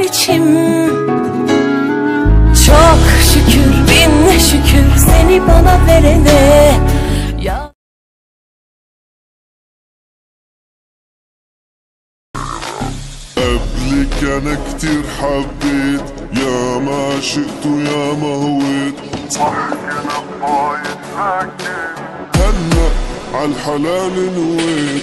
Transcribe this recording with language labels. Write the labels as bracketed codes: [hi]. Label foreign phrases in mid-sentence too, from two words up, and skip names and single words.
[tr] kardeşim. Çok şükür, bin şükür seni bana verene. Ya [ar] قبلك أنا كتير حبيت، يا ما عشقت ويا ما هويت. صح كنا الضايع لكن هلا عالحلال نويت.